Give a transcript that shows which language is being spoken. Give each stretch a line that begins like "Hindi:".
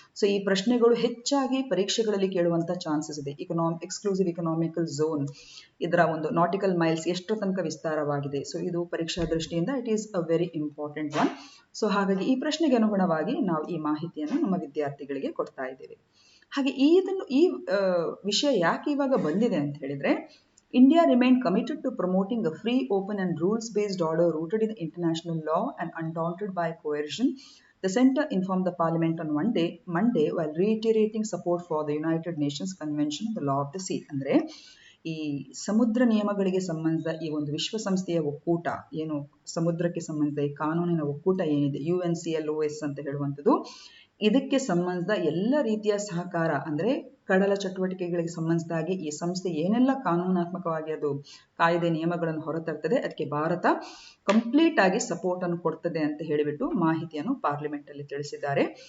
Kannada: So ಈ ಪ್ರಶ್ನೆಗಳು ಹೆಚ್ಚಾಗಿ ಪರೀಕ್ಷೆಗಳಲ್ಲಿ ಕೇಳುವಂತ ಚಾನ್ಸಸ್ ಇದೆ. ಎಕ್ಸ್ಕ್ಲೂಸಿವ್ ಇಕನಾಮಿಕಲ್ ಝೋನ್ ಇದರ ಒಂದು ನಾಟಿಕಲ್ ಮೈಲ್ಸ್ ಎಷ್ಟರ ತನಕ ವಿಸ್ತಾರವಾಗಿದೆ. ಸೊ ಇದು ಪರೀಕ್ಷಾ ದೃಷ್ಟಿಯಿಂದ
English: It is a very important one.
Kannada: So ಹಾಗಾಗಿ ಈ ಪ್ರಶ್ನೆಗೆ ಅನುಗುಣವಾಗಿ ನಾವು ಈ ಮಾಹಿತಿಯನ್ನು ನಮ್ಮ ವಿದ್ಯಾರ್ಥಿಗಳಿಗೆ ಕೊಡ್ತಾ ಇದ್ದೇವೆ. ಹಾಗೆ ಈ ವಿಷಯ ಯಾಕೆ ಇವಾಗ ಬಂದಿದೆ ಅಂತ ಹೇಳಿದ್ರೆ,
English: India remained committed to promoting a free, open and rules-based order rooted in international law and undaunted by coercion. The Centre informed the Parliament on Monday while reiterating support for the United Nations Convention on the Law of the Sea.
Kannada: ಅಂದ್ರೆ ಈ ಸಮುದ್ರ ನಿಯಮಗಳಿಗೆ ಸಂಬಂಧಿಸಿದ ಈ ಒಂದು ವಿಶ್ವಸಂಸ್ಥೆಯ ಒಕ್ಕೂಟ ಏನು, ಸಮುದ್ರಕ್ಕೆ ಸಂಬಂಧಿಸಿದ ಈ ಕಾನೂನಿನ ಒಕ್ಕೂಟ ಏನಿದೆ UNCLOS ಅಂತ ಹೇಳುವಂಥದ್ದು, ಇದಕ್ಕೆ ಸಂಬಂಧಿಸಿದ ಎಲ್ಲ ರೀತಿಯ ಸಹಕಾರ ಅಂದ್ರೆ ಕಡಲ ಚಟುವಟಿಕೆಗಳಿಗೆ ಸಂಬಂಧಿಸಿದಾಗಿ ಈ ಸಂಸ್ಥೆ ಏನೆಲ್ಲ ಕಾನೂನಾತ್ಮಕವಾಗಿ ಅದು ಕಾಯ್ದೆ ನಿಯಮಗಳನ್ನು ಹೊರತರ್ತದೆ ಅದಕ್ಕೆ ಭಾರತ ಕಂಪ್ಲೀಟ್ ಆಗಿ ಸಪೋರ್ಟ್ ಅನ್ನು ಕೊಡ್ತದೆ ಅಂತ ಹೇಳಿಬಿಟ್ಟು ಮಾಹಿತಿಯನ್ನು ಪಾರ್ಲಿಮೆಂಟ್ ಅಲ್ಲಿ ತಿಳಿಸಿದ್ದಾರೆ.